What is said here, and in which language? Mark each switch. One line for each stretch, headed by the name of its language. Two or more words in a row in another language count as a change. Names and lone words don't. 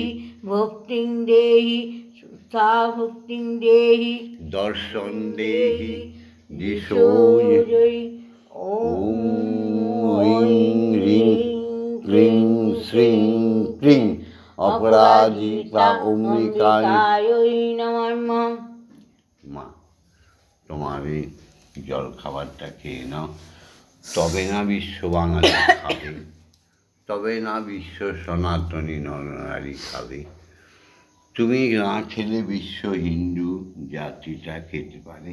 Sanskrit: भक्तिं देहि सुखा भक्तिं देहि दर्शन देहि दिशो जय। ओम ऐं ह्रीं क्लीं श्रीं क्लीं अपराजिता অম্বিকায় নমঃ।
Bangla: মা তোমার এই জল খাবারটা খেয়ে নাও, তবে না বিশ্ব বাঙালি খাবে, তবে না বিশ্ব সনাতনী নরনারী খাবে। তুমি না খেলে বিশ্ব হিন্দু জাতিটা খেতে পারে।